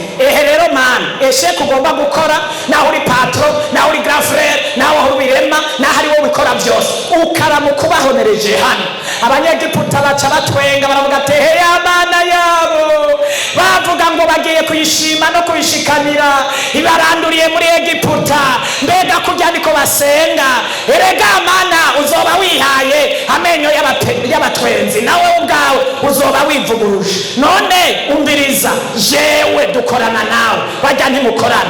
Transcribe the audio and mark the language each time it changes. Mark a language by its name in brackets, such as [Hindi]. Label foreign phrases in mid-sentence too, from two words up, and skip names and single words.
[Rundi] Ehe rero Mana, eshe kugomba gukora, naho uri patron, naho uri [French] grand frère, [Rundi] naho uri birema, naho ari wowe bikora byose, ukaramu kubahonereje hano. Abanyegiputa baca batwenga, baravuga ati ya Mana yabo, bavuga ngo bagiye kuyishima no kuyishikanira, ibaranduriye muri Egiputa. Mbega kurya niko basenga? Erega Mana uzoba wihaye amenyo y'abatwenzi, nawe ubwawe uzoba wivuguruje. None umbiriza, jewe dukorana nawe, bajya ntimukorana.